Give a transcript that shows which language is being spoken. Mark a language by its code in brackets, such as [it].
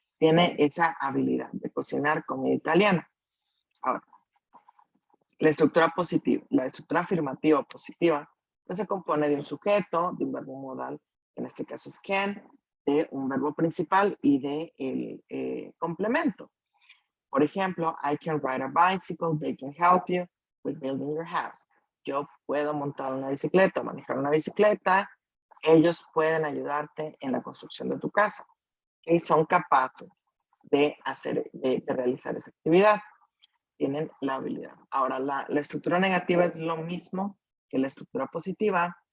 [es] Tiene esa habilidad de cocinar comida italiana. Ahora, la estructura positiva, la estructura afirmativa o positiva, pues se compone de un sujeto, de un verbo modal, en este caso es can, de un verbo principal y de el complemento. [en] Por ejemplo, I can ride a bicycle, they can help you with building your house. [es] Yo puedo montar una bicicleta o manejar una bicicleta, ellos pueden ayudarte en la construcción de tu casa. Y son capaces de realizar esa actividad. Tienen la habilidad. Ahora, la estructura negativa es lo mismo que la estructura positiva.